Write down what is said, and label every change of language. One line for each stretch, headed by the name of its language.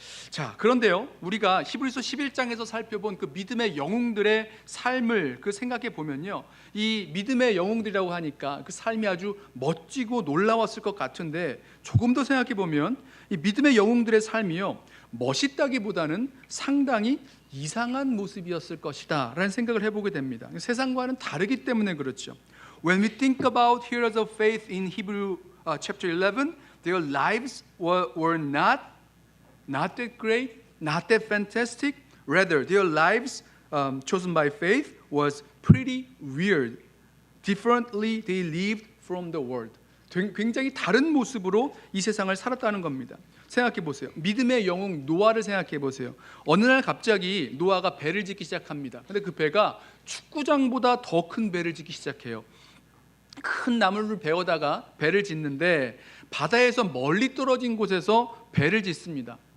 Korean: 자, 그런데요, 우리가 히브리서 11장에서 살펴본 그 믿음의 영웅들의 삶을 생각해 보면요, 이 믿음의 영웅들이라고 하니까 그 삶이 아주 멋지고 놀라웠을 것 같은데, 조금 더 생각해 보면 이 믿음의 영웅들의 삶이요, 멋있다기보다는 상당히 이상한 모습이었을 것이다 라는 생각을 해보게 됩니다. 세상과는 다르기 때문에 그렇죠.
English: When we think about heroes of faith in Hebrew chapter 11, their lives were not that great, not that fantastic. Rather, their lives chosen by faith was pretty weird. Differently they lived from the world.
Korean: 굉장히 다른 모습으로 이 세상을 살았다는 겁니다. 생각해 보세요. 믿음의 영웅 노아를 생각해 보세요. 어느 날 갑자기 노아가 배를 짓기 시작합니다. 근데 그 배가 축구장보다 더 큰 배를 짓기 시작해요. 큰 나무를 베어다가 배를 짓는데 바다에서 멀리 떨어진 곳에서 배를 짓습니다.